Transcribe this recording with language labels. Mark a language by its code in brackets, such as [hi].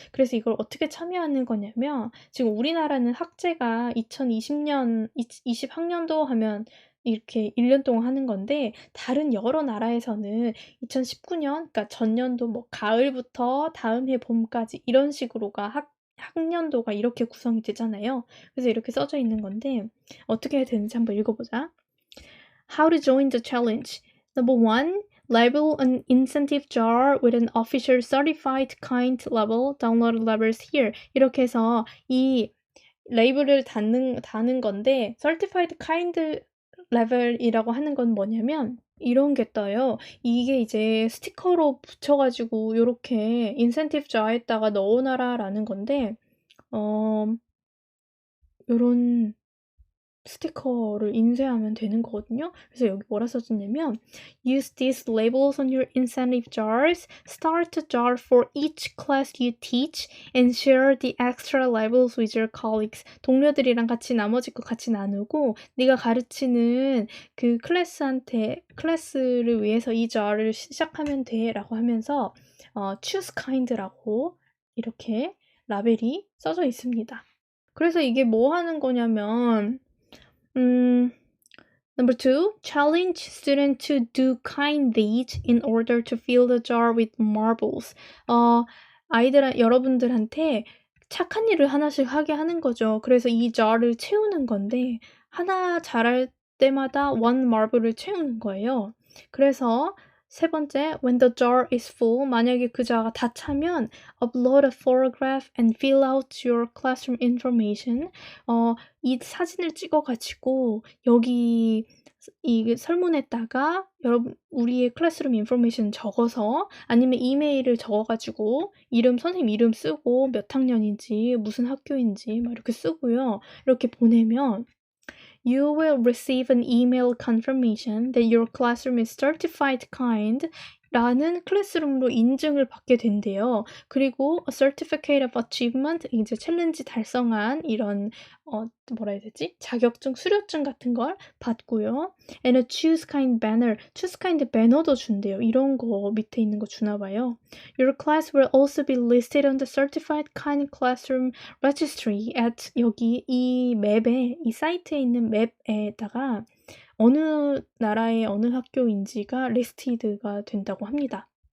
[ko] 그래서 이걸 어떻게 참여하는 거냐면 지금 우리나라는 학제가 2020년, 20학년도 하면 이렇게 1년 동안 하는 건데 다른 여러 나라에서는 2019년, 그러니까 전년도 뭐 가을부터 다음 해 봄까지 이런 식으로가 학년도가 이렇게 구성이 되잖아요. 그래서 이렇게 써져 있는 건데 어떻게 해야 되는지 한번 읽어보자. [en] How to join the challenge. Number 1. Label an incentive jar with an official certified kind label. Download labels here. [ko] 이렇게 해서 이 레이블을 다는 건데 certified kind label이라고 하는 건 뭐냐면 이런 게 떠요. 이게 이제 스티커로 붙여가지고 요렇게 인센티브 자에다가 넣어놔라 라는 건데 요런 스티커를 인쇄하면 되는 거거든요. 그래서 여기 뭐라 써졌냐면 [en] Use these labels on your incentive jars. Start a jar for each class you teach and share the extra labels with your colleagues. [ko] 동료들이랑 같이 나머지 거 같이 나누고 네가 가르치는 그 클래스를 위해서 이 jar를 시작하면 돼 라고 하면서 choose kind라고 이렇게 라벨이 써져 있습니다. 그래서 이게 뭐 하는 거냐면 [en] Number 2, challenge students to do kind deeds in order to fill the jar with marbles. [ko] 여러분들한테 착한 일을 하나씩 하게 하는 거죠. 그래서 이 jar를 채우는 건데 하나 잘할 때마다 one marble을 채우는 거예요. 그래서 세 번째, [en] when the jar is full, [ko] 만약에 그 자가 다 차면 [en] upload a photograph and fill out your classroom information. [ko] 이 사진을 찍어가지고 여기 이 설문에다가 우리의 클래스룸 인포메이션 적어서 아니면 이메일을 적어가지고 선생님 이름 쓰고 몇 학년인지 무슨 학교인지 막 이렇게 쓰고요. 이렇게 보내면 [en] You will receive an email confirmation that your classroom is certified kind [ko] 라는 클래스룸으로 인증을 받게 된대요. 그리고 [en] a certificate of achievement, [ko] 이제 챌린지 달성한 이런 뭐라 해야 되지? 자격증, 수료증 같은 걸 받고요. [en] And a choose kind banner, choose kind [ko] 배너도 준대요. 이런 거 밑에 있는 거 주나 봐요. [en] Your class will also be listed on the certified kind classroom registry at [ko] 여기 이 맵에 이 사이트에 있는 맵에다가 어느 나라의 어느 학교인지가 리스티드가 된다고 합니다.